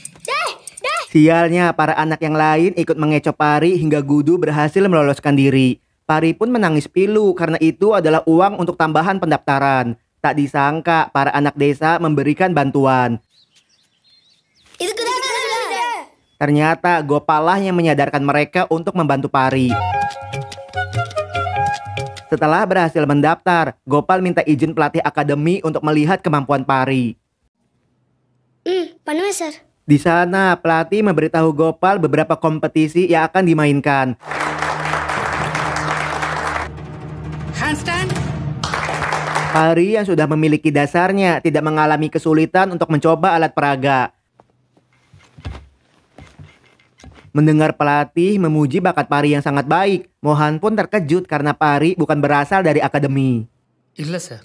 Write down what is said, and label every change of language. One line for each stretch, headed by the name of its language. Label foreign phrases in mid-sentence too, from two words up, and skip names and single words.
Indonesian: Sialnya, para anak yang lain ikut mengecoh Pari hingga Gudu berhasil meloloskan diri. Pari pun menangis pilu karena itu adalah uang untuk tambahan pendaftaran. Tak disangka para anak desa memberikan bantuan.
Tamil: இதுக்கு தான்
Indonesian: Ternyata Gopal lah yang menyadarkan mereka untuk membantu Pari. Setelah berhasil mendaftar, Gopal minta izin pelatih akademi untuk melihat kemampuan Pari.
Tamil: பண்ணுவேன் சார்.
Indonesian: Di sana, pelatih memberitahu Gopal beberapa kompetisi yang akan dimainkan. Handstand. Pari yang sudah memiliki dasarnya tidak mengalami kesulitan untuk mencoba alat peraga. Mendengar pelatih memuji bakat Pari yang sangat baik, Mohan pun terkejut karena Pari bukan berasal dari akademi.
Tamil: இல்ல சார்.